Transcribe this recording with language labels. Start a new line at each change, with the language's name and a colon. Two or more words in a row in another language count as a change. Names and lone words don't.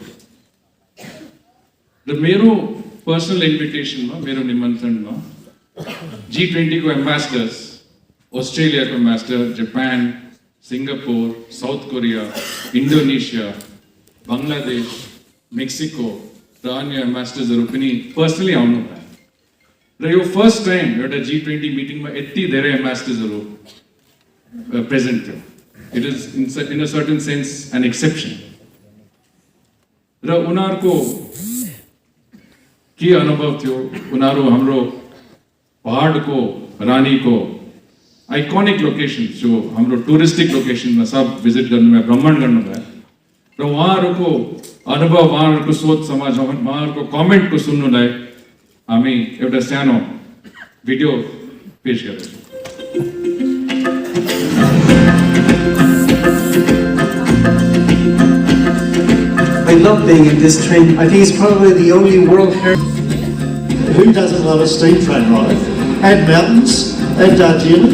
Nepali: र मेरो
English: personal invitationमा,
Nepali: मेरो निमन्त्रणमा G20 को एम्बेसडर्स, अस्ट्रेलिया को एम्बेसडर, जापान, सिंगापुर, साउथ कोरिया, इन्डोनेसिया, बङ्गलादेश, मेक्सिको र अन्य एम्बेसडर्सहरू पनि पर्सनली आउनुभयो र यो
English: first time
Nepali: एउटा G20 मिटिङमा यति धेरै एम्बेसडर्सहरू प्रेजेन्ट थियो।
English: it is in a certain sense an exception.
Nepali: र उनीहरूको के अनुभव थियो, उनीहरू हाम्रो पहाडको रानीको
English: iconic location
Nepali: जो हाम्रो
English: touristic location
Nepali: में सब विजिट गर्नुभयो, भ्रमण गर्नुभयो र उहाँहरूको अनुभव, उहाँहरूको सोच समाज, उहाँहरूको कमेन्टको सुन्नुलाई हामी एउटा सानो भिडियो पेश गर्छौँ।
English: I love being in this train. I think it's probably the only world heritage. Who doesn't love a steam train ride? And mountains, and Darjeeling.